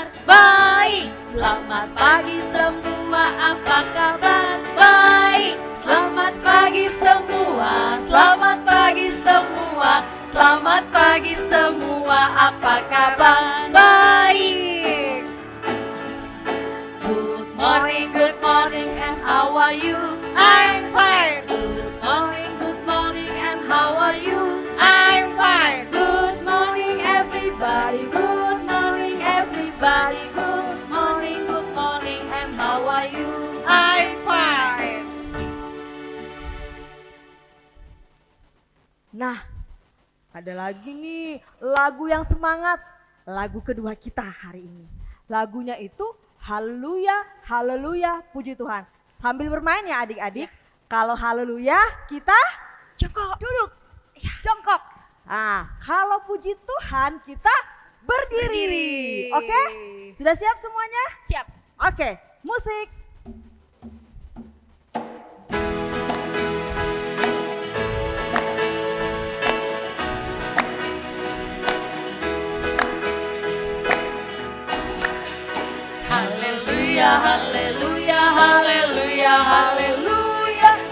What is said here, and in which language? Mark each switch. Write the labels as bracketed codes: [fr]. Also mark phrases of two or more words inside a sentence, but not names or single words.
[id] Baik, selamat pagi semua, apa kabar? Baik, selamat pagi semua, selamat pagi semua, selamat pagi semua, apa kabar? Baik. [en] Good morning, and how are you? I'm fine. Good morning, and how are you? I'm fine. Good morning, everybody. Good morning, everybody. Good morning, and how are you? I'm fine. [id] Nah, ada lagi nih lagu yang semangat. Lagu kedua kita hari ini. Lagunya itu Haleluya, Haleluya, puji Tuhan. Sambil bermain ya adik-adik. Kalau Haleluya kita Jongkok. duduk, jongkok. Nah, kalau puji Tuhan kita berdiri. Oke? Sudah siap semuanya? Siap. Oke, musik. Haleluya, haleluya, haleluya, haleluya.